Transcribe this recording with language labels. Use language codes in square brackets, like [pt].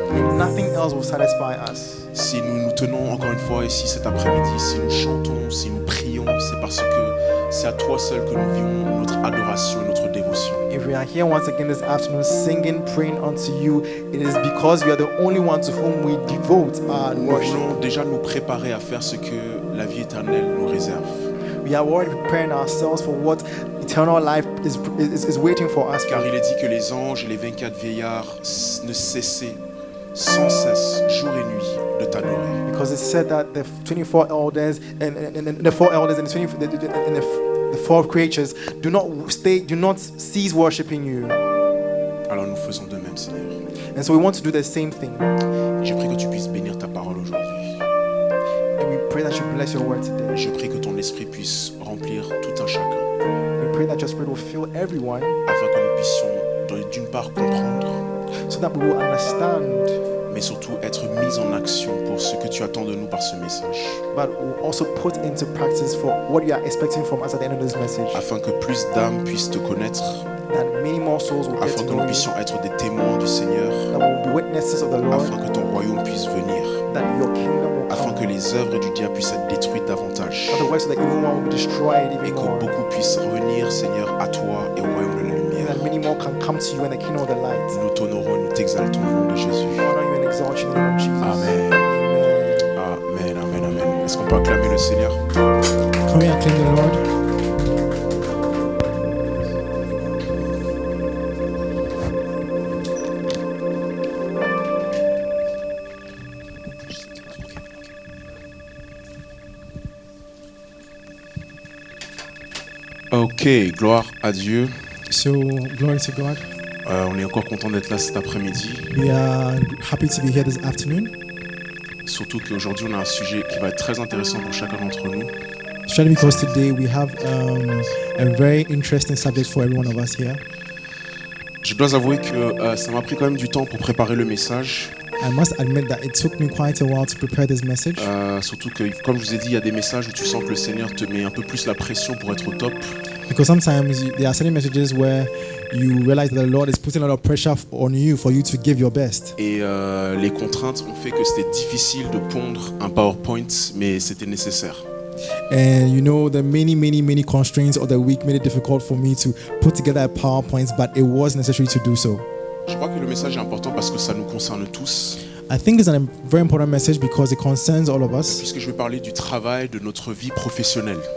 [en] and nothing else will satisfy us. [fr] Si nous nous tenons encore une fois ici cet après-midi, si nous chantons, si nous prions, c'est parce que c'est à toi seul que nous vivons notre adoration et notre dévotion. [en] If we are here once again this afternoon singing, praying unto you, it is because you are the only one to whom we devote our [fr] Nous [en] worship. [fr] voulons déjà nous préparer à faire ce que la vie éternelle nous réserve. [en] We are already preparing ourselves for what eternal life is waiting for us. [fr] Car il est dit que les anges et les 24 vieillards ne cessaient sans cesse, jour et nuit, de t'adorer. [en] Because it said that the 24 elders and the 4 elders and the 4 creatures do not cease worshiping you. [fr] Alors nous faisons de même, Seigneur. [en] And so we want to do the same thing. [fr] Je prie que tu puisses bénir ta parole aujourd'hui. [en] And we pray that you bless your word today. [fr] Je prie que ton esprit puisse remplir tout un chacun, [en] We pray that your spirit will fill everyone [fr] afin que nous puissions d'une part comprendre, [en] so that we will understand, [fr] mais surtout être mis en action pour ce que tu attends de nous par ce message, [en] but we'll also put into practice for what you are expecting from us at the end of this message. [fr] afin que plus d'âmes puissent te connaître, [en] That many more souls will get [fr] afin [en] to [fr] que [en] know [fr] nous [en] you. [fr] puissions être des témoins du Seigneur, [en] That we will be witnesses of the Lord. [fr] afin que ton royaume puisse venir, [en] That your kingdom will [fr] afin [en] come. [fr] que les œuvres du diable puissent être détruites davantage, [en] That the works of the evil one will be destroyed [fr] et [en] even [fr] que [en] more. [fr] beaucoup puissent revenir, Seigneur, à toi et au royaume de la [en] And [fr] lumière. [en] that many more can come to you in the kingdom of the light. [fr] Nous t'honorons et nous t'exaltons au nom de Jésus. [en] We honor you and exalt you in the name of Jesus. Amen. Amen. Amen, amen, amen. [fr] Est-ce qu'on peut acclamer le Seigneur? [en] Can we acclaim the Lord? [fr] Ok, gloire à Dieu. [en] So, glory to God. [fr] On est encore content d'être là cet après-midi. [en] We are happy to be here this afternoon. [fr] Surtout qu'aujourd'hui, on a un sujet qui va être très intéressant pour chacun d'entre nous. [en] Especially because today we have a very interesting subject for every one of us here. [fr] Je dois avouer que ça m'a pris quand même du temps pour préparer le message. [en] I must admit that it took me quite a while to prepare this message. [fr] Surtout que, comme je vous ai dit, il y a des messages où tu sens que le Seigneur te met un peu plus la pression pour être au top. [en] Because sometimes there are certain messages where you realize that the Lord is putting a lot of pressure on you for you to give your best. [fr] Et les contraintes ont fait que c'était difficile de pondre un PowerPoint, mais c'était nécessaire. [en] And you know, the many constraints of the week made it difficult for me to put together a PowerPoint, but it was necessary to do so. [fr] Je crois que le message est important parce que ça nous concerne tous. [en] I think it's a very important message because it concerns all of us. [fr] Puisque je vais parler du travail, de notre vie professionnelle.